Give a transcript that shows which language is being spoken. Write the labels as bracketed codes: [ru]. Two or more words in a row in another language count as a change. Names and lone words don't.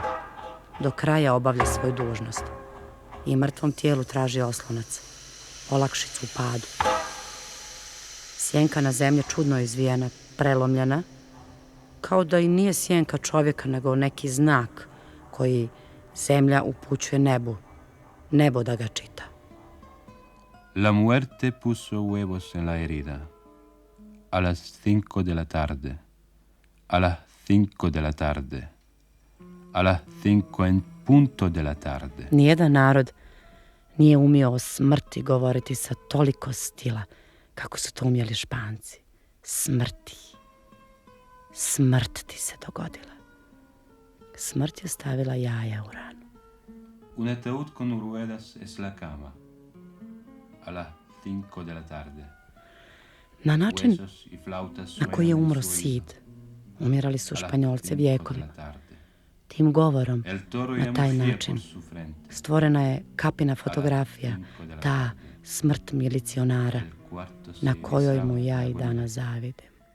[bs] Do kraja obavlja svoju dužnost. I mrtvom tijelu traži oslonac, olakšicu u padu. Sjenka na zemlji čudno izvijena, prelomljena, kao da i nije sjenka čovjeka, nego neki znak koji zemlja upućuje nebu, nebo da ga čita. [es] La muerte puso huevos en la herida. A las 5 de la tarde. A las 5 de la tarde. A las 5 en punto de la tarde. [bs] Nijedan narod nije umio o smrti govoriti sa toliko stila kako su to umjeli Španci. Smrti. Smrt ti se dogodila. Smrt je stavila jaja u ranu. [es] Un ataúd con ruedas es la cama. A las 5 de la tarde. [bs] Na način na koji je umro Sid, umirali su Španjolci vijekovi. Tim govorom, na taj način, stvorena je kapina fotografija, ta smrt milicionara, na kojoj mu ja i danas zavidim.